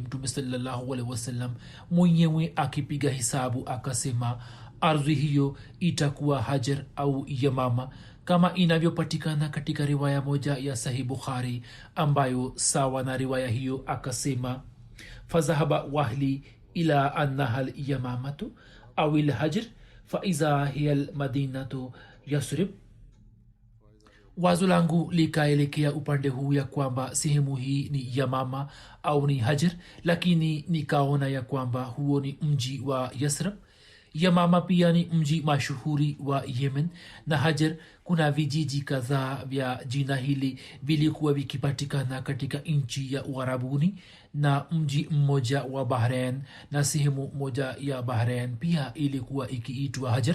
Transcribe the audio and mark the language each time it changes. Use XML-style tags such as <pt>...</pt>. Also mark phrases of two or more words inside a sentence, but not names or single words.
<sw>Mtume</sw> <ar>صلى الله عليه وسلم</ar> <sw>mwenyewe akipiga hisabu akasema ardhi hiyo itakuwa Hajar au Yamama, kama inavyopatikana katika riwaya moja ya Sahih Bukhari ambayo sawa na riwaya hiyo akasema</sw> <ar>فذهب وهلي إلى أنها اليمامة أو الهجر فإذا هي المدينة يثرب.</ar> <sw>Wazo langu likaelekea upande huu ya kwamba sehemu hii ni Yamama au ni Hajar, lakini nikaona ya kwamba huo ni mji wa Yasrib. Yamama pia ni mji mashuhuri wa Yemen, na Hajar kuna vijiji kadhaa vya jina hili vilikuwa vikipatikana katika nchi ya Uarabuni, na mji mmoja wa Bahrain na sehemu moja ya Bahrain pia ilikuwa ikiitwa Hajar.</sw>